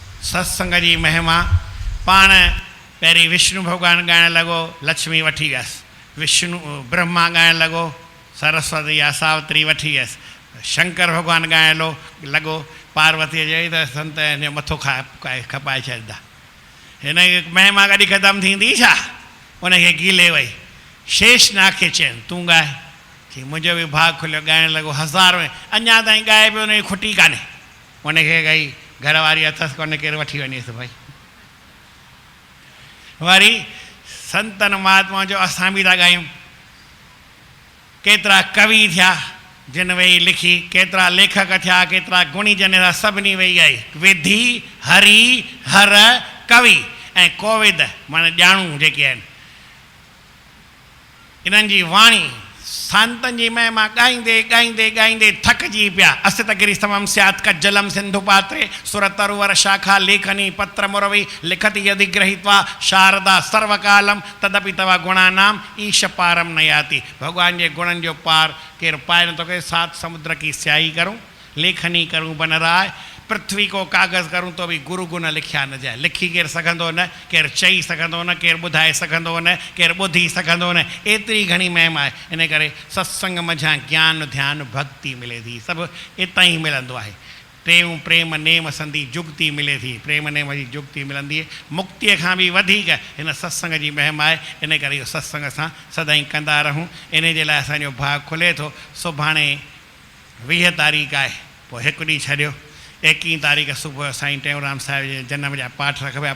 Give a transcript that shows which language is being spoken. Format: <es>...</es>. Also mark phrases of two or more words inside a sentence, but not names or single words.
<sd>सत्संग जी महिमा। पाण पहिरीं विष्णु भॻवानु ॻाइणु लॻो, लक्ष्मी वठी वियसि। विष्णु ब्रह्मा ॻाइणु लॻो, सरस्वती या सावित्री वठी वियसि। शंकर भॻवानु ॻाइणु लॻो, पार्वतीअ चई त संत हिन जो मथो खपाए छॾींदा। हिन महिमा कॾहिं ख़तमु थींदी छा? उनखे गीले वई। शेषनाग खे चयनि तूं ॻाए, की मुंहिंजो बि भाउ खुलियो, ॻाइणु लॻो। हज़ार में अञा ताईं ॻाए पियो, उनजी खुटी कान्हे। उनखे गई घरवारी अथसि कोन्हे, केरु वठी वञेसि भई। वरी संतन महात्मा जो असां बि था ॻायूं। केतिरा कवि थिया जिन वेही लिखी, केतिरा लेखक थिया, केतिरा गुणी जन थिया, सभिनी वेही आई। विधि हरि हर कवि ऐं कोविद माना ॼाणू जेके आहिनि, इन्हनि जी वाणी संतनि जी महिमा ॻाईंदे ॻाईंदे ॻाईंदे थकिजी पिया।</sd> <sa>असित गिरी समम स्यात् कज्जलम सिंधु पात्रे सुर तरुवर शाखा लेखनी पत्र मुरवी लिखति यदि गृहीत्वा शारदा सर्वकालम तदपि तव गुणानाम ईश पारम न याति।</sa> <sd>भगवान जे गुणनि जो पार केरु पाए नथो करे।</sd> <hi>सात समुद्र की स्याही करूं, लेखनी करूं बन राय, पृथ्वी को कागज़ करूं तो भी गुरु गुण लिखिया न जाए।</hi> <sd>लिखी केरु सघंदो न, केरु चई सघंदो न, केरु ॿुधाए सघंदो न, केरु ॿुधी सघंदो न। एतिरी घणी महिमा आहे। इन करे सत्संग मझां ज्ञान ध्यान भक्ति मिले थी, सभु हितां ई मिलंदो आहे। टेऊं प्रेम नेम संधी जुगती मिले थी, प्रेम नेम जी जुगती मिलंदी आहे। मुक्तीअ खां बि वधीक हिन सत्संग जी महिमा आहे। इन करे इहो सत्संग असां सदाईं कंदा रहूं। इन जे लाइ असांजो भाउ खुले थो। सुभाणे 20 तारीख़ आहे, पोइ हिकु ॾींहुं छॾियो। 21 तारीख़ सुबुह साईं टेऊंराम साहिब जे जनम जा पाठ रखिया।</sd>